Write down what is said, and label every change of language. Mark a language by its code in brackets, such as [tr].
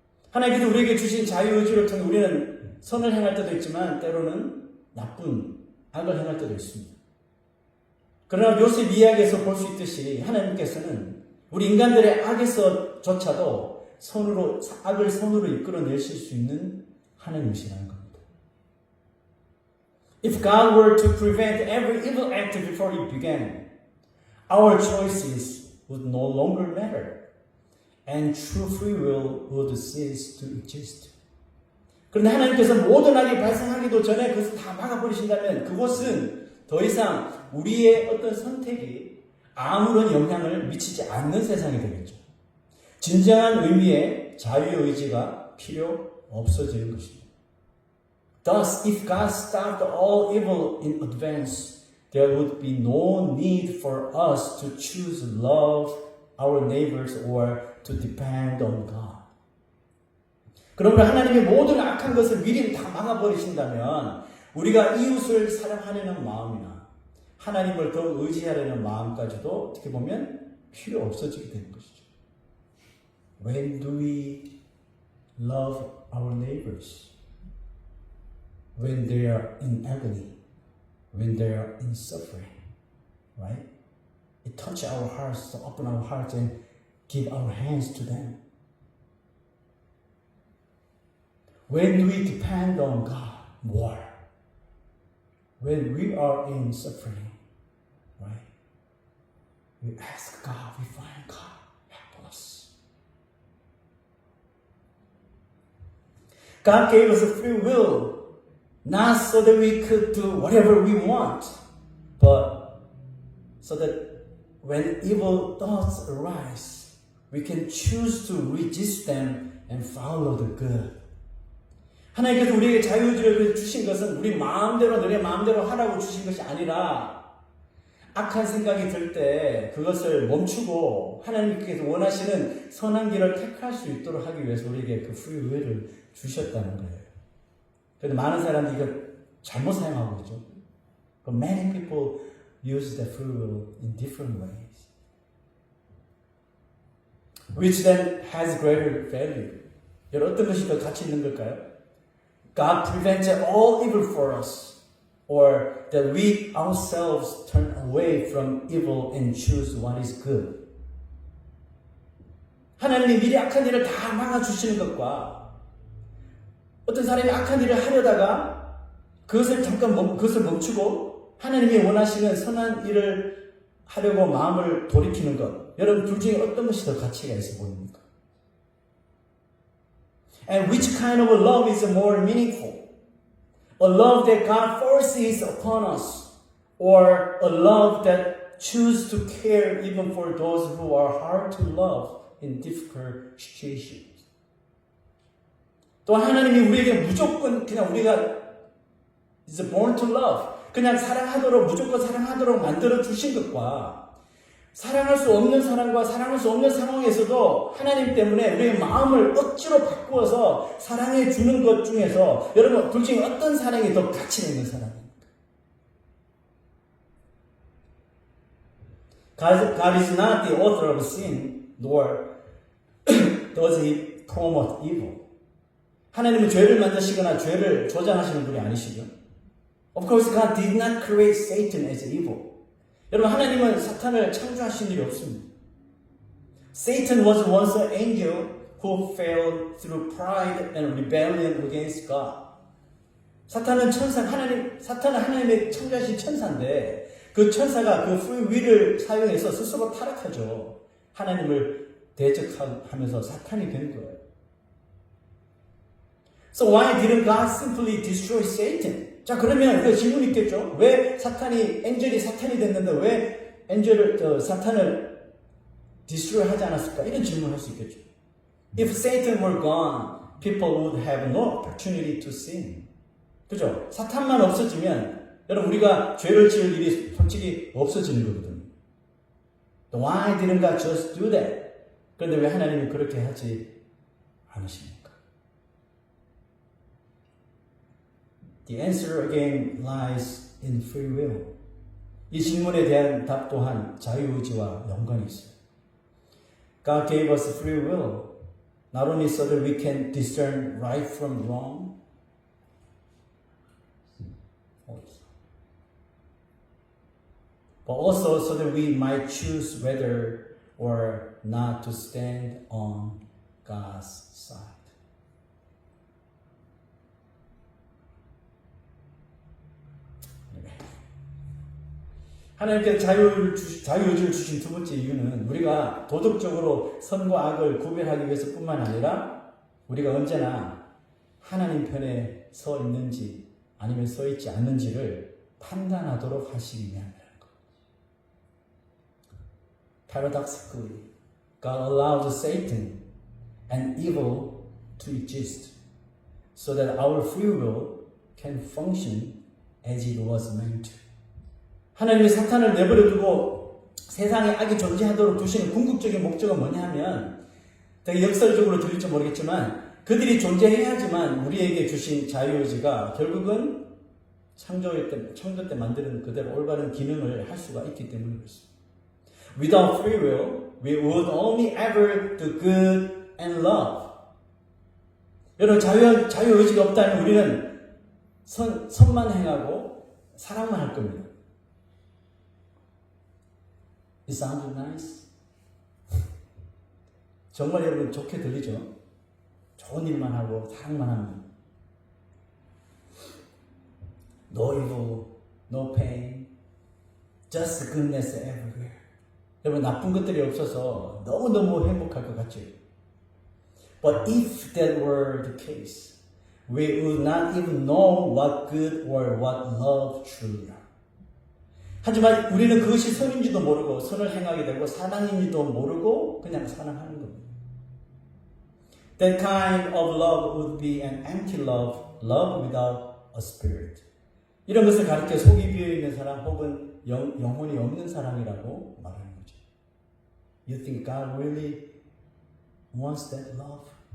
[ko] 하나님께서 우리에게 주신 자유의지를 통해 우리는 선을 행할 때도 있지만 때로는 나쁜 악을 행할 때도 있습니다. 그러나 요셉 이야기에서 볼 수 있듯이 하나님께서는 우리 인간들의 악에서조차도 악을 선으로 이끌어내실 수 있는 하나님이시라는 겁니다. [en] If God were to prevent every evil act before it began, our choices would no longer matter. And true free will would cease to exist. [ko] 그런데 하나님께서 모든 악이 발생하기도 전에 그것을 다 막아버리신다면 그것은 더 이상 우리의 어떤 선택이 아무런 영향을 미치지 않는 세상이 되겠죠. 진정한 의미의 자유의지가 필요 없어지는 것입니다. [en] Thus, if God stopped all evil in advance, there would be no need for us to choose love our neighbors or to depend on God. [ko] 그러므로 하나님이 모든 악한 것을 미리 다 막아버리신다면 우리가 이웃을 사랑하려는 마음이나 하나님을 더 의지하려는 마음까지도 어떻게 보면 필요 없어지게 되는 것이죠. [en] When do we love our neighbors? When they are in agony, when they are in suffering, right? It touches our hearts, to open our hearts and give our hands to them. When do we depend on God more? When we are in suffering, right? We ask God, we find God, help us. God gave us a free will, not so that we could do whatever we want, but so that when evil thoughts arise, we can choose to resist them and follow the good. [ko] 하나님께서 우리에게 자유의지를 주신 것은 우리 마음대로 너네 마음대로 하라고 주신 것이 아니라 악한 생각이 들 때 그것을 멈추고 하나님께서 원하시는 선한 길을 택할 수 있도록 하기 위해서 우리에게 그 프리윌을 주셨다는 거예요. 그런데 많은 사람들이 이걸 잘못 사용하고 있죠. [en] But many people use the free will in different ways. Which then has greater value. [ko] 여러분 어떤 것이 더 가치 있는 걸까요? [en] God prevented all evil for us, or that we ourselves turn away from evil and choose what is good. [ko] 하나님이 미리 악한 일을 다 막아주시는 것과 어떤 사람이 악한 일을 하려다가 그것을 그것을 멈추고 하나님이 원하시는 선한 일을 하려고 마음을 돌이키는 것. 여러분 둘 중에 어떤 것이 더 가치가 있어 보입니까? [en] And which kind of a love is more meaningful? A love that God forces upon us, or a love that choose to care even for those who are hard to love in difficult situations. [ko] 또 하나님이 우리에게 무조건 그냥 우리가 [en] is born to love. [ko] 그냥 사랑하도록 무조건 사랑하도록 만들어 주신 것과 사랑할 수 없는 사람과 사랑할 수 없는 상황에서도 하나님 때문에 우리의 마음을 억지로 바꾸어서 사랑해 주는 것 중에서 여러분 둘 중에 어떤 사랑이 더 가치 있는 사랑입니까? [en] God is not the author of sin, nor does he promote evil. [ko] 하나님은 죄를 만드시거나 죄를 조장하시는 분이 아니시죠. [en] Of course, God did not create Satan as evil. [ko] 여러분, 하나님은 사탄을 창조하신 일이 없습니다. [en] Satan was once an angel who fell through pride and rebellion against God. [ko] 사탄은 사탄은 하나님의 창조하신 천사인데 그 천사가 그 free will을 사용해서 스스로 타락하죠. 하나님을 대적하면서 사탄이 된 거예요. [en] So why didn't God simply destroy Satan? [ko] 자, 그러면 그 질문이 있겠죠. 왜 엔젤이 사탄이 됐는데 왜 사탄을 destroy 하지 않았을까? 이런 질문을 할 수 있겠죠. [en] If Satan were gone, people would have no opportunity to sin. [ko] 그죠? 사탄만 없어지면 여러분 우리가 죄를 지을 일이 솔직히 없어지는 거거든요. [en] Why didn't God just do that? [ko] 그런데 왜 하나님이 그렇게 하지 않으십니까? [en] The answer again lies in free will. [ko] 이 질문에 대한 답 또한 자유의지와 연관이 있어요. [en] God gave us free will, not only so that we can discern right from wrong, but also so that we might choose whether or not to stand on God's side. [ko] 하나님께서 자유의지를 주신 두 번째 이유는 우리가 도덕적으로 선과 악을 구별하기 위해서뿐만 아니라 우리가 언제나 하나님 편에 서 있는지 아니면 서 있지 않는지를 판단하도록 하시기 위함이라는 것. [en] Paradoxically, God allowed Satan and evil to exist so that our free will can function as it was meant to. [ko] 하나님이 사탄을 내버려두고 세상에 악이 존재하도록 두시는 궁극적인 목적은 뭐냐 하면 되게 역설적으로 들릴지 모르겠지만 그들이 존재해야지만 우리에게 주신 자유의지가 결국은 창조 때 만드는 그대로 올바른 기능을 할 수가 있기 때문에 그렇습니다. [en] Without free will, we would only ever do good and love. [ko] 여러분 자유의지가 없다면 우리는 선만 행하고 사랑만 할 겁니다. [en] It sounds nice. [ko] 정말 여러분 좋게 들리죠? 좋은 일만 하고 사랑만 하면 [en] No evil, no pain, just goodness everywhere. [ko] 여러분 나쁜 것들이 없어서 너무너무 행복할 것 같죠? [en] But if that were the case, we would not even know what good or what love truly are. [ko] 하지만 우리는 그것이 선인지도 모르고 선을 행하게 되고 사랑인지도 모르고 그냥 사랑하는 겁니다. [en] That kind of love would be an empty love, love without a spirit. [ko] 이런 것을 가르쳐 속이 비어있는 사람 혹은 영혼이 없는 사랑이라고 말하는 거죠. [en] You think God really wants that love?